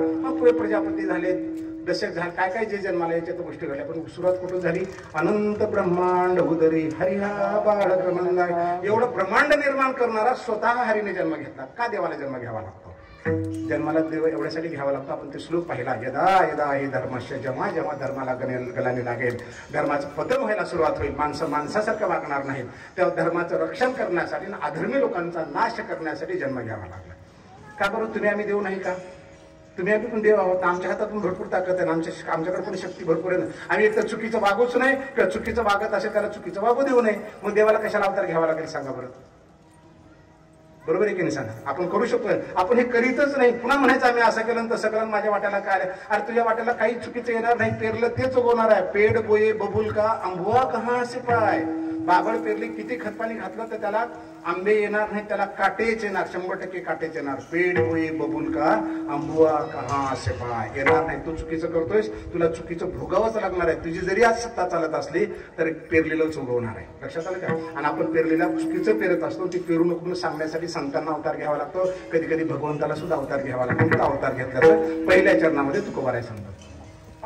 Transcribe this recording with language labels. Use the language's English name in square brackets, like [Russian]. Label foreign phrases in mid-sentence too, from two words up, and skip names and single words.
[Marathi] मग पुढे प्रजापती झाले, दशक झाले, काय काय जे जन्माला याच्या तर गोष्टी घडल्या. पण सुरुवात कुठून झाली? अनंत ब्रह्मांड उदरी हरिहा बाळक नंदा. एवढं ब्रह्मांड निर्माण करणारा स्वतः हरीने जन्म घेतला. का देवाला जन्म घ्यावा लागतो? जन्माला देव एवढ्यासाठी घ्यावा लागतो. आपण ते श्लोक पाहिला, [Sanskrit] यदा यदा ही धर्मस्य, [Marathi] जेव्हा जेव्हा धर्माला गलाने लागेल, धर्माचं पतन व्हायला सुरुवात होईल, माणसं माणसासारखं वागणार नाहीत, तेव्हा धर्माचं रक्षण करण्यासाठी आणि अधर्मी लोकांचा नाश करण्यासाठी जन्म घ्यावा लागला. का बरं? तुम्ही आम्ही देव नाही का? तुम्ही आम्ही पण देव आहोत. आमच्या हातातून भरपूर ताकद आहे, आमच्याकडे पण शक्ती भरपूर आहे. आम्ही एक तर चुकीचं वागूच नाही किंवा चुकीचं वागत असेल त्याला चुकीचं वागू देऊ नये. मग देवाला कशाला अवतार घ्यावा लागेल सांगा बरं? बरोबर आहे की नाही सांगा? आपण करू शकतो, आपण हे करीतच नाही. पुन्हा म्हणायचं आम्ही असं केलं तसं केलं, माझ्या वाट्याला काय आलं. अरे तुझ्या वाट्याला काही चुकीचं येणार नाही, पेरलं तेच उगवणार आहे. [Hindi] पेड बोये बबुल का अंबुआ कहा से पाय. [Marathi] बाबळ पेरली, किती खतपाणी घातलं तर त्याला आंबे येणार नाही, त्याला काटेच येणार, 100% काटेच येणार. [Hindi] पेड बोये बबुल का अंबुआ कहा से पाय. [Marathi] येणार नाही. तू चुकीचं करतोयस, तुला चुकीचं भोगावंच लागणार आहे. तुझी जरी आज सत्ता चालत असली तर पेरलेलंच उगवणार आहे. लक्षात आलं का? आणि आपण पेरलेला चुकीचं पेरत असतो, ती पेरू नको म्हणून सांगण्यासाठी संतांना अवतार घ्यावा लागतो. कधी कधी भगवंताला सुद्धा अवतार घ्यावा लागतो. तो अवतार घेतल्याचं पहिल्या चरणामध्ये तुकोबाराय सांगतात.